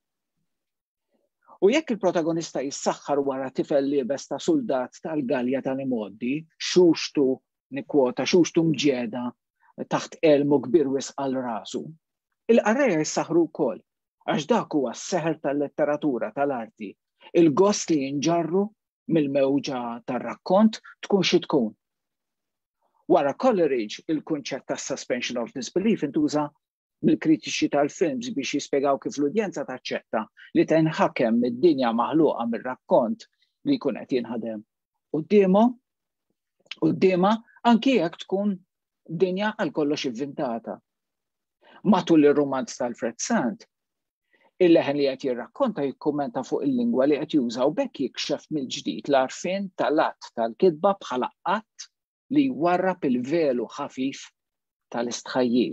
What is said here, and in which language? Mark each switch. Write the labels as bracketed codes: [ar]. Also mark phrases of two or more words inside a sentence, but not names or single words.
[mt] U jekk il-protagonista jissaħħar wara tifel liebes ta' soldat tal-Galja tal-imoddi, xuxtu nikkwota xuxtu mġieda taħt elmu kbir wisq għal rasu. Il-qarreja jissaħru wkoll għax dak huwa s-seħer tal-letteratura tal-arti, il-gost li jinġarru mill-mewġa tar-rakkont tkun xi tkun. Wara Coleridge, il-kunċett tas [en] suspension of disbelief [mt] intuża mill-kritiċi tal-films biex jispjegaw kif l-udjenza taċċetta li tinħakem mid-dinja maħluqa mir-rakkont li jkun qed jinħadem. Qudiema anki jekk tkun dinja għal kollox inventata. Matul ir-romanz tal-Fred Sant, il-leħen li qed jirrakkonta jikkummenta fuq il-lingwa li qed juża u bekk jikxef mill-ġdid l-għarfien tal-att tal-kitba bħala qatt li jwarrab il-velu ħafif tal-istħajjil.